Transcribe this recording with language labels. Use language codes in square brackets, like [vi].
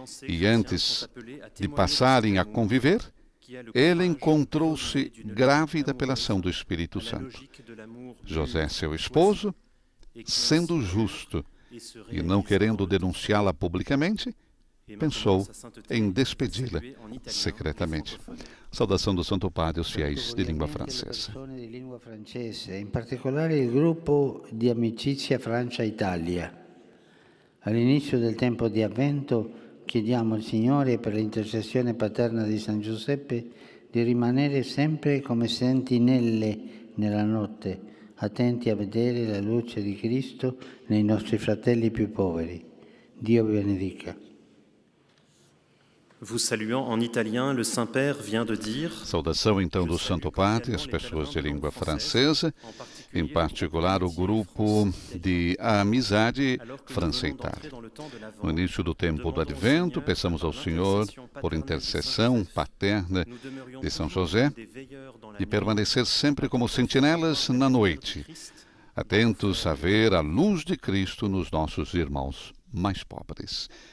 [pt] E antes de passarem a conviver, ela encontrou-se grávida pela ação do Espírito Santo. José, seu esposo, sendo justo e não querendo denunciá-la publicamente, pensou em despedi-la secretamente. Saudação do Santo Padre aos fiéis de língua francesa. [it] In particolare il gruppo di amicizia Francia-Italia. All'inizio del tempo di Avvento chiediamo al Signore, per l'intercessione paterna di San Giuseppe, di rimanere sempre come sentinelle nella notte, attenti a vedere la luce di Cristo nei nostri fratelli più poveri. Dio vi benedica. [fr] Vous saluant en italien, le Saint-Père vient de dire... [pt] Saudação então do Santo Padre às pessoas de língua francesa, em particular o grupo de Amizade França-Itália. No início do tempo do Advento, peçamos ao Senhor, por intercessão paterna de São José, de permanecer sempre como sentinelas na noite, atentos a ver a luz de Cristo nos nossos irmãos mais pobres.